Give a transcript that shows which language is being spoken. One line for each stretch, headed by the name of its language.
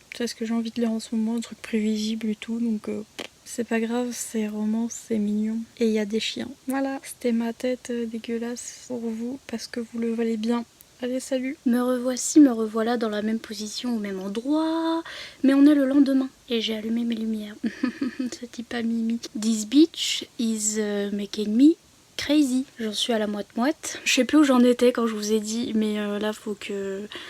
French: C'est ce que j'ai envie de lire en ce moment, un truc prévisible et tout, donc... c'est pas grave, c'est romance, c'est mignon. Et il y a des chiens. Voilà, c'était ma tête dégueulasse pour vous, parce que vous le valez bien. Allez, salut. Me revoici, me revoilà dans la même position, au même endroit. Mais on est le lendemain, et j'ai allumé mes lumières. Ça dit pas Mimi.
English: This beach is making me crazy.
French: J'en suis à la moite-moite. Je sais plus où j'en étais quand je vous ai dit, mais là, faut que...